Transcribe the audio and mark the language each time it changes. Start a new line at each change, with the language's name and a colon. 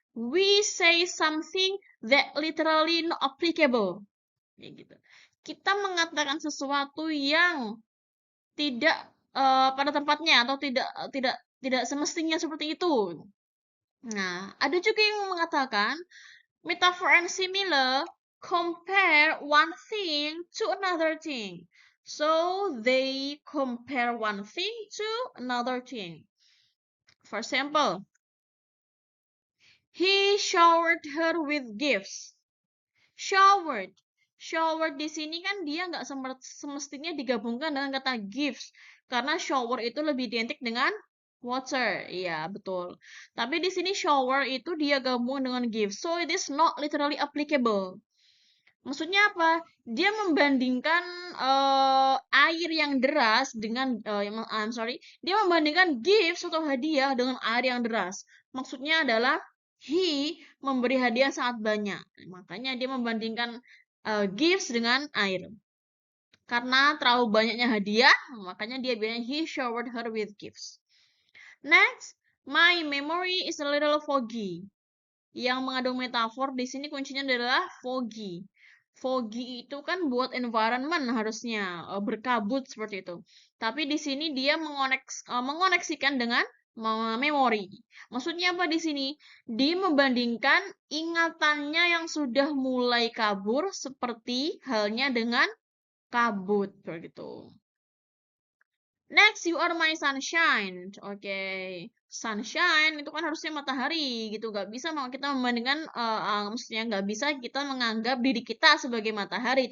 English: We say something that literally not applicable.
Indonesian: Kayak gitu. Kita mengatakan sesuatu yang tidak pada tempatnya atau tidak semestinya seperti itu. Nah, ada juga yang mengatakan
English: metaphor and simile compare one thing to another thing. So they compare one thing to another thing. For example, he showered her with gifts.
Indonesian: Showered. Showered di sini kan dia nggak semestinya digabungkan dengan kata gifts. Karena shower itu lebih identik dengan water. Iya, betul. Tapi di sini shower itu dia gabung dengan gifts.
English: So it is not literally applicable.
Indonesian: Maksudnya apa? Dia membandingkan air yang deras dengan
English: I'm sorry,
Indonesian: dia membandingkan gifts atau hadiah dengan air yang deras. Maksudnya adalah he memberi hadiah sangat banyak. Makanya dia membandingkan gifts dengan air. Karena terlalu banyaknya hadiah, makanya dia bilang
English: he showered her with gifts. Next, my memory is a little foggy.
Indonesian: Yang mengandung metafor di sini kuncinya adalah foggy. Foggy itu kan buat environment harusnya berkabut seperti itu. Tapi di sini dia mengoneksikan dengan memori. Maksudnya apa di sini? Dia membandingkan ingatannya yang sudah mulai kabur seperti halnya dengan kabut begitu.
English: Next, you are my sunshine.
Indonesian: Oke, sunshine itu kan harusnya matahari gitu. Gak bisa kita membandingkan, maksudnya nggak bisa kita menganggap diri kita sebagai matahari.